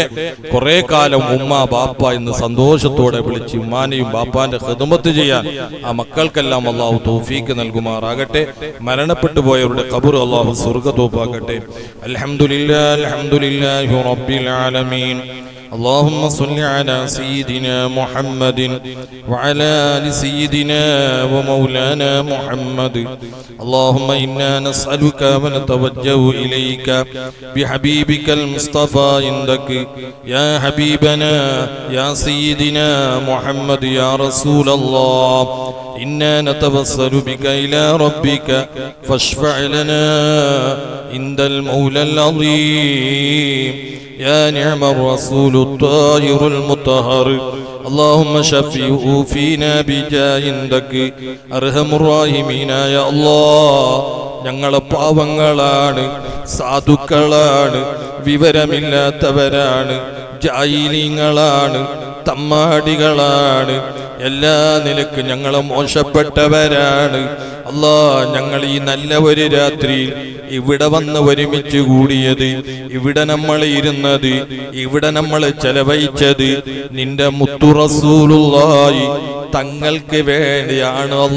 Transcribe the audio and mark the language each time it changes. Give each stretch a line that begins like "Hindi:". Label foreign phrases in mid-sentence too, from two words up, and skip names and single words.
Malayalam: കുറെ കാലം ഉമ്മ ബാപ്പ എന്ന് സന്തോഷത്തോടെ വിളിച്ച് ഉമ്മാനെയും ബാപ്പാന്റെ ഖിദ്മത്ത് ചെയ്യാൻ ആ മക്കൾക്കെല്ലാം അല്ലാഹു തൗഫീഖ് നൽകുമാറാകട്ടെ. മരണപ്പെട്ടു പോയവരുടെ ഖബർ അല്ലാഹു സ്വർഗ്ഗത്തോപ്പാക്കട്ടെ.
Arabic: الحمد لله رب العالمين. اللهم صل على سيدنا محمد وعلى آل سيدنا ومولانا محمد. اللهم إنا نسألك ونتوجه إليك بحبيبك المصطفى عندك يا حبيبنا يا سيدنا محمد يا رسول الله. إنا نتوسل بك إلى ربك فاشفع لنا عند المولى العظيم يا نعم الرسول الطاهر المطهر. اللهم شفيه فينا بجاه عندك أرحم الراحمين يا الله.
Malayalam: ഞങ്ങളെ പാവങ്ങളാണ്, സാധുക്കളാണ്, വിവരമില്ലാത്തവരാണ്, ജാഹിലീങ്ങളാണ്, തമ്മാടികളാണ്, എല്ലാ നിലക്കും ഞങ്ങളെ മോശപ്പെട്ടവരാണ്. അല്ലാഹ്, ഞങ്ങൾ ഈ നല്ല ഒരു രാത്രിയിൽ ഇവിടെ വന്ന് ഒരുമിച്ച് കൂടിയത്, ഇവിടെ നമ്മൾ ഇരുന്നത്, ഇവിടെ നമ്മൾ ചെലവഴിച്ചത് നിന്റെ മുത്തു റസൂലുള്ളാഹി തങ്ങൾക്ക് വേണ്ടിയാണ്.